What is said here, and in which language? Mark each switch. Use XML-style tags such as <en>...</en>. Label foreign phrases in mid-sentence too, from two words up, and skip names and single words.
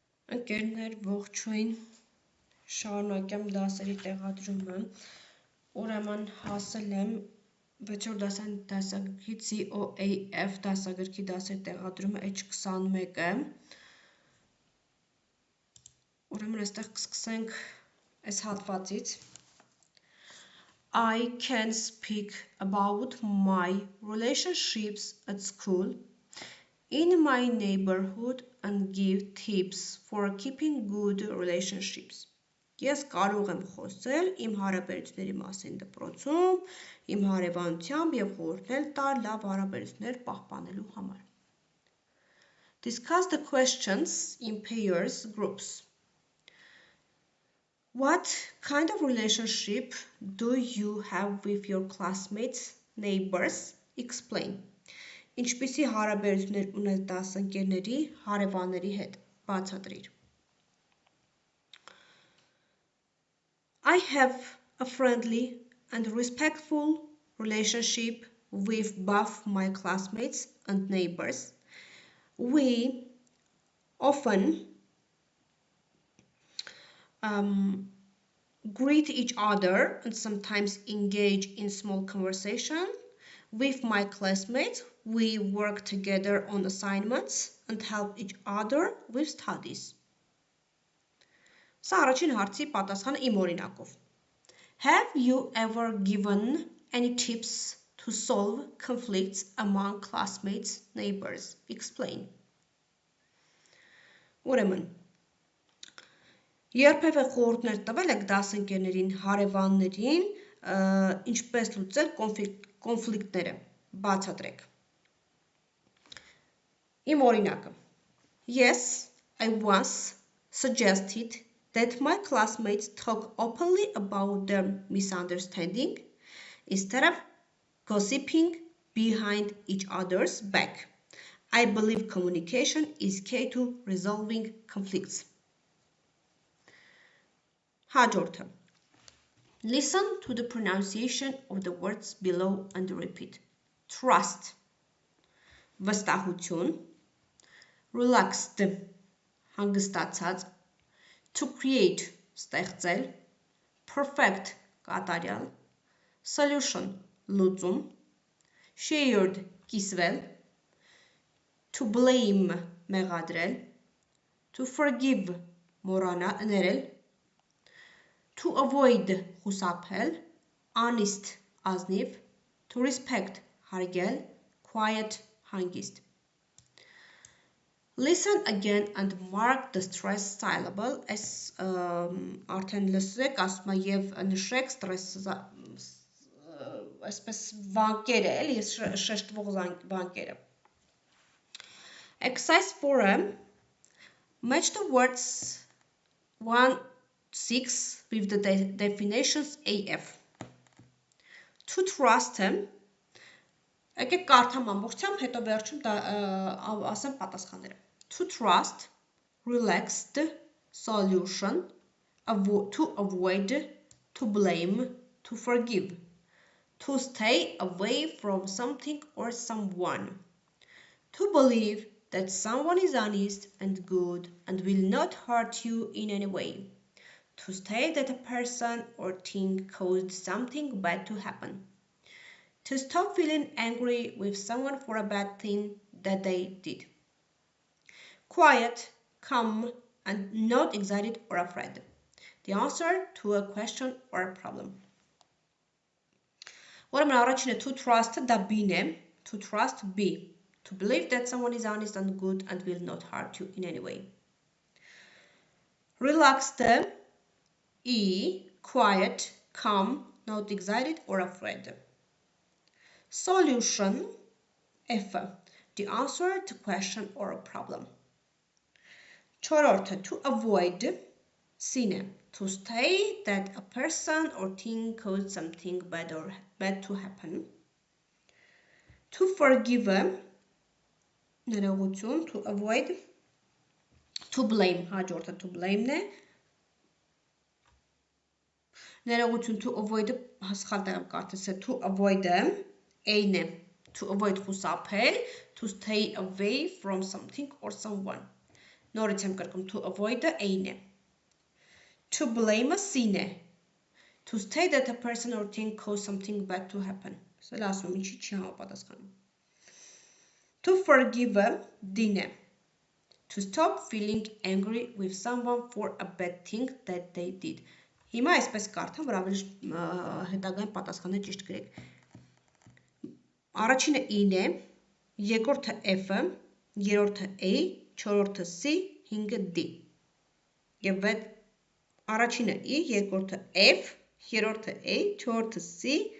<hy>Ընկերներ, ողջույն, շարունակեմ դասերի տեղադրումը, ուրեմն հասել եմ 6-րդ դասարանի դասագրքի COAF դասագրքի դասերի տեղադրումը H21-ը, ուրեմն այստեղ կսկսենք այս հատվածից.</hy> <en>I can speak about my relationships at school in my neighborhood and give tips for keeping good relationships.</en> <hy>Ես կարող եմ խոսել իմ հարաբերությունների մասին դպրոցում, իմ հարևանությամբ և խորհուրդներ տալ լավ հարաբերություններ պահպանելու համար.</hy> <en>Discuss the questions in pairs groups. What kind of relationship do you have with your classmates, neighbors? Explain.</en> <hy>Ինչպիսի հարաբերություններ ունես դասընկերների, հարևանների հետ, բացատրիր.</hy> <en>I have a friendly and respectful relationship with both my classmates and neighbors. We often greet each other and sometimes engage in small conversation. With my classmates, we work together on assignments and help each other with studies.</en> <hy>Սա առաջին հարցի պատասխանը իմ օրինակով.</hy> <en>Have you ever given any tips to solve conflicts among classmates, neighbors? Explain.</en> <hy>Ուրեմն, երբևէ խորհուրդներ տվել եք դասընկերներին, հարևաններին, ինչպես լուծել կոնֆլիկտները, բացատրեք. Իմ օրինակը.</hy> <en>Yes, I once suggested that my classmates talk openly about their misunderstanding instead of gossiping behind each other's back. I believe communication is key to resolving conflicts.</en> <hy>Հաջորդը.</hy> <en>Listen to the pronunciation of the words below and repeat. Trust. Վստահություն. Relaxed. Հանգստացած. To create.</en> <hy>Ստեղծել. Perfect. Կատարյալ.</hy> <en>Solution. Լուծում. Shared. Կիսվել. To blame. Մեղադրել. To forgive. Ներել. To avoid. Խուսափել. Honest. Ազնիվ. To respect. Հարգել. Quiet. Հանգիստ. Listen again and mark the stress syllable.</en> <hy>Այս արդեն լսեք, ասում եմ եւ նշեք stress այսպես վանկերը, էլի շեշտվող վանկերը.</hy> <en>Exercise 4. Match the words 1-6 with the definitions AF. To trust him.</en> <hy>Եկեք կարդամ ամբողջությամբ, հետո վերջում ասեմ պատասխանները.</hy> <en>To trust, relaxed, solution, to avoid, to blame, to forgive, to stay away from something or someone, to believe that someone is honest and good and will not hurt you in any way, to say that a person or thing caused something bad to happen, to stop feeling angry with someone for a bad thing that they did. Quiet, calm, and not excited or afraid. The answer to a question or a problem.</en> <hy>Ուրեմն առաջինը</hy> <en>to trust</en> <hy>դա B-ն է,</hy> <en>to trust B. To believe that someone is honest and good and will not hurt you in any way. Relaxed E. Quiet, calm, not excited or afraid. Solution F. The answer to question or a problem.</en> <hy>Չորրորդը</hy> <en>to avoid</en> <hy>C-ն է.</hy> <en>To say that a person or thing caused something bad to happen. To forgive ներողություն, to avoid. To blame</en> <hy>հաջորդը</hy> <en>to blame-</en> <hy>ն է. Ներողություն</hy> <en>to avoid</en> <hy>սխալ տեղ եմ կարդացել.</hy> <en>To avoid</en> <hy>A-ն է.</hy> <en>To avoid խուսափել, to stay away from something or someone.</en> <hy>Նորից եմ կրկնում,</hy> <en>to avoid-ը A-ն է։ To blame-ը C-ն է։ To say that a person or thing caused something bad to happen։</en> <hy>Սա ասում եմ, ինչի չի համապատասխանում։</hy> <en>To forgive-ը</en> <hy>D-ն է։</hy> <en>To stop feeling angry with someone for a bad thing that they did։</en> <hy>Հիմա այսպես կարդամ, որ ավելի հետագային պատասխանը ճիշտ գրեք։ Առաջինը I-ն է, երկրորդը F-ը, երրորդը A, չորրորդը C, հինգը D։ Եվ առաջինը I, երկրորդը F, երրորդը A, չորրորդը C,</hy>